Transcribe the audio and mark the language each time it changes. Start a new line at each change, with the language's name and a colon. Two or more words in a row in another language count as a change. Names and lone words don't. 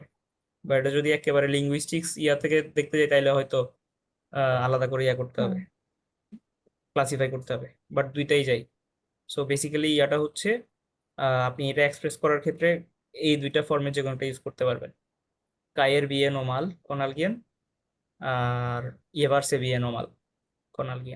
Bangla: বা এটা যদি একেবারে লিঙ্গুইস্টিক্স ইয়া থেকে দেখতে যাই তাহলে হয়তো আলাদা করে ইয়া করতে হবে, ক্লাসিফাই করতে হবে, বাট দুইটাই যাই।
English: so basically
Bangla: ইয়াটা হচ্ছে আপনি এটা এক্সপ্রেস করার ক্ষেত্রে এই দুইটা ফর্মে যে কোনোটা ইউজ করতে পারবেন,
Spanish: caer bien o mal con alguien
Bangla: আর
Spanish: llevarse bien o mal con alguien.